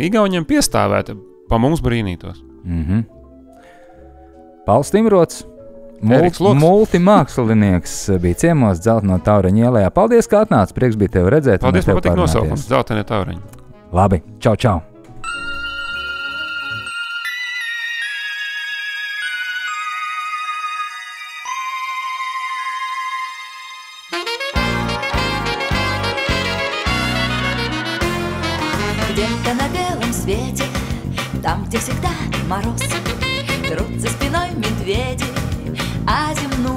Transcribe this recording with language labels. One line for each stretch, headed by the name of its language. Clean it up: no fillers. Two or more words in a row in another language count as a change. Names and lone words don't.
Latvian: Igauniem piestāvēt, pa mums brīnītos. Pauls Timrots, multimākslinieks, bija ciemos Dzeltenā Taureņa ielā. Paldies, ka atnāc, prieks bija tevi redzēt. Paldies, man patīk nosaukums, Dzeltenā Taureņa. Labi, čau.
Russian: Где-то на белом свете, там, где всегда мороз, трут за спиной медведи, а зима